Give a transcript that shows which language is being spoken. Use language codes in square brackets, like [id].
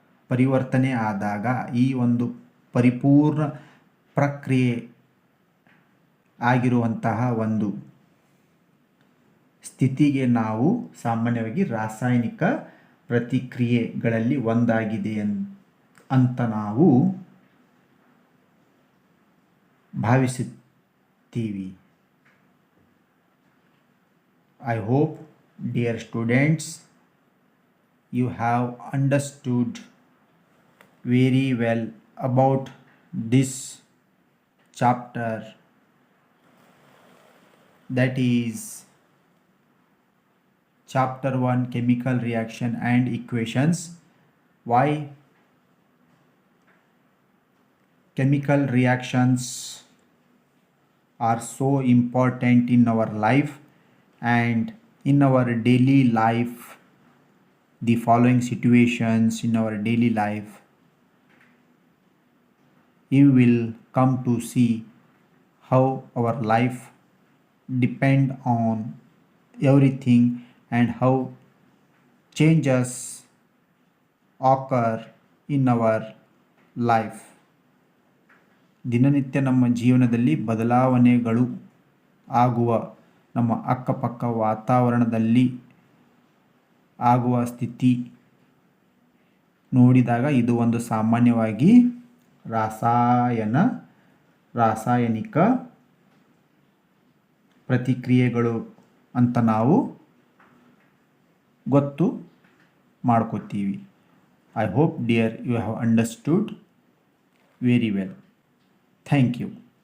[kn] ಪರಿವರ್ತನೆ ಆದಾಗ ಈ ಒಂದು ಪರಿಪೂರ್ಣ ಪ್ರಕ್ರಿಯೆ ಆಗಿರುವಂತಹ ಒಂದು ಸ್ಥಿತಿಗೆ ನಾವು ಸಾಮಾನ್ಯವಾಗಿ ರಾಸಾಯನಿಕ ಪ್ರತಿಕ್ರಿಯೆಗಳಲ್ಲಿ ಒಂದಾಗಿದೆ ಅಂತ ನಾವು ಭಾವಿಸುತ್ತೀವಿ. [en] I hope, dear students, you have understood very well about this chapter, that is chapter 1, chemical reaction and equations. Why chemical reactions are so important in our life and in our daily life, the following situations in our daily life you will come to see how our life depend on everything and how changes occur in our life. [kn] ದಿನನಿತ್ಯ ನಮ್ಮ ಜೀವನದಲ್ಲಿ ಬದಲಾವಣೆಗಳು ಆಗುವ, ನಮ್ಮ ಅಕ್ಕಪಕ್ಕ ವಾತಾವರಣದಲ್ಲಿ ಆಗುವ ಸ್ಥಿತಿ ನೋಡಿದಾಗ ಇದು ಒಂದು ಸಾಮಾನ್ಯವಾಗಿ ರಾಸಾಯನಿಕ ಪ್ರತಿಕ್ರಿಯೆಗಳು ಅಂತ ನಾವು ಗೊತ್ತು ಮಾಡ್ಕೋತೀವಿ. [en] I hope, dear, you have understood very well. Thank you.